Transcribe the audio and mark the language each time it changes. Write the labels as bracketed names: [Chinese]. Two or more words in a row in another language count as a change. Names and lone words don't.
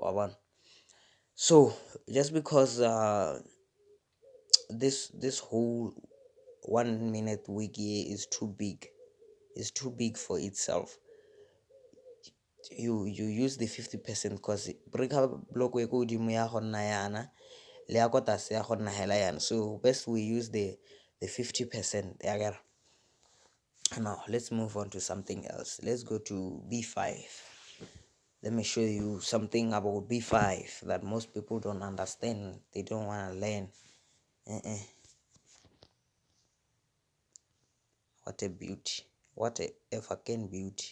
[English] So just because this whole 1 minute wiki is too big for itself, you use the 50% because breaker block [Tswana] e ko godimo ya go nna yana le ya ko tlase ya go nna hela yana, [English] so best we use the 50%. Now let's move on to something else. Let's go to b5. Let me show you something about b5 that most people don't understand, they don't want to learn. What a beauty, what a fucking beauty.